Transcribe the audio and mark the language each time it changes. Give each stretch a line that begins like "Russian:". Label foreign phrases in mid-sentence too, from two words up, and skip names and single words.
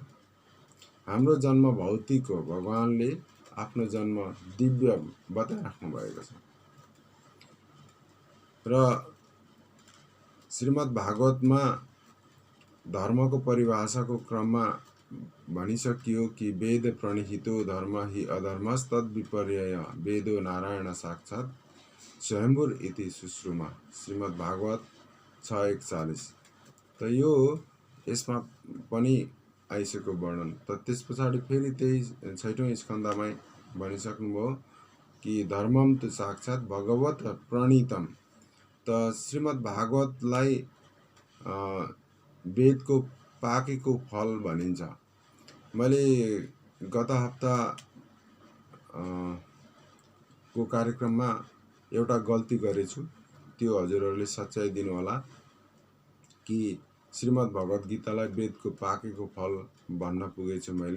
Nepali: हाम्रो जन्म भौतिक हो, भगवानले आफ्नो जन्म दिव्य बताइराख्नु भएको छ। र श्रीमद् भागवतमा धर्मको परिभाषाको क्रममा भनिसकियो कि
Sanskrit: वेद प्रणिहितो धर्म हि अधर्मस्तद् विपर्यय वेदो नारायण साक्षात् स्वयम्भुर इति सुश्रुमा,
Nepali: श्रीमद् भागवत 6:41। त यो यसमा पनि आइसक्यो वर्णन। त त्यस पछाडि फेरि त्यही 6औं स्कन्धमै भनिसक्नुभयो कि
Sanskrit: धर्मम तु साक्षात् भगवत प्रणीतम।
Nepali: त श्रीमद् भागवतलाई वेदको पाकेको फल भनिन्छ। मैले गत हप्ता को कार्यक्रममा एउटा गल्ती गरेछु, त्यो हजुरहरूले सच्याइदिनु होला कि श्रीमद् भगवत गीतालाई वेदको पाकेको फल भन्न पुगेछु मैले।